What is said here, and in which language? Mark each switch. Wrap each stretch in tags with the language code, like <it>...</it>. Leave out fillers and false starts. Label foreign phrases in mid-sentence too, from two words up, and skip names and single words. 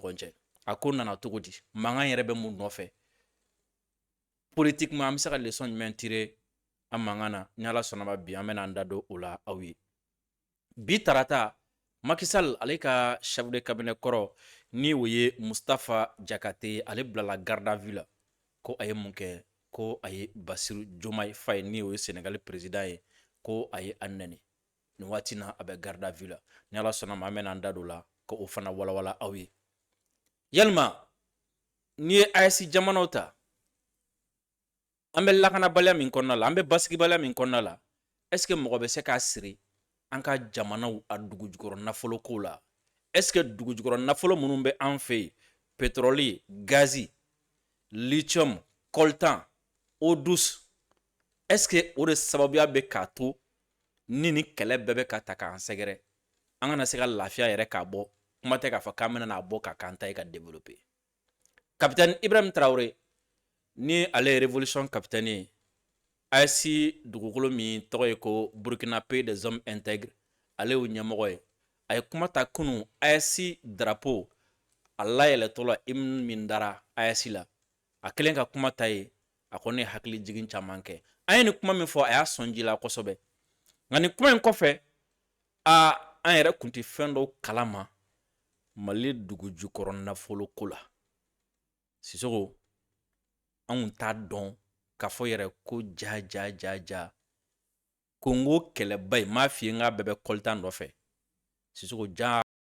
<bm>ɲɔgɔn cɛ a ko nana cogo di mankan yɛrɛ bɛ mun nɔfɛ politiquement an bɛ se ka leçon jumɛn tirer a mankan na ni Ala sɔnna ma bi an bɛna an da don o la aw ye bi tarata Macky Sall ale ka</bm> <fr>chef de cabinet</fr> <bm>kɔrɔ ni o ye Mustafa Jakate ale bilala</bm> <fr>garde à vue</fr> <bm>la ko a ye mun kɛ ko a ye Basiru Diomaye Faye ni o ye Sénégal président ye ko a ye a nɛni ni waati na a bɛ</bm> <fr>garde à vue</fr> <bm>la ni Ala sɔnna ma an bɛna an da don la ko o fana walawala aw ye yalima ni ye AES jamanaw ta an bɛ lakanabaliya min kɔnɔna la an bɛ basigibaliya min kɔnɔna la</bm> <fr>est ce que</fr> <bm>mɔgɔ bɛ se k'a siri an ka jamanaw a dugujukɔrɔ nafolo ko la</bm> <fr>est ce que</fr> <bm>dugujukɔrɔ nafolo minnu bɛ an fɛ yen pétrole gazi lithium coltan</bm> <fr>eau douce est ce que</fr> <bm>o de sababuya bɛ k'a to ni kɛlɛ bɛɛ bɛ ka ta k'an sɛgɛrɛ an kana se ka lafiya yɛrɛ k'a bɔ kuma tɛ k'a fɔ k'an bɛna n'a bɔ ka k'an ta ye ka</bm> <fr>développer capitaine</fr> <bm>Ibrahim Traoré ni ale ye</bm> <fr>révolution capitaine</fr> <bm>ye AES dugukolo min tɔgɔ ye ko Burkina Pays des hommes intègres ale y'o ɲɛmɔgɔ ye a ye kuma ta kunu AES drapeau a layɛlɛtɔ la hymne min dara AES la a kɛlen ka kuma ta ye a kɔni ye hakili jigin caman kɛ an ye ni kuma min fɔ a y'a sɔn ji la kosɛbɛ nka nin kuma in kɔfɛ an yɛrɛ kun tɛ fɛn dɔw kalama Mali dugujukɔrɔ nafolo ko la Sisoko an kun t'a dɔn k'a fɔ yɛrɛ ko ja Congo kɛlɛba in m'a f'i ye n k'a bɛɛ bɛ coltan nɔfɛ Sisoko ja</bm>